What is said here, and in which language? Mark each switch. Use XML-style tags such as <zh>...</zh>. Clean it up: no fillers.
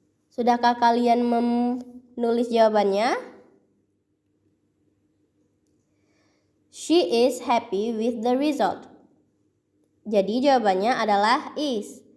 <id>Sudahkah kalian menulis jawabannya?</id> <en>She is happy with the result.</en> <id>Jadi jawabannya adalah is.</id>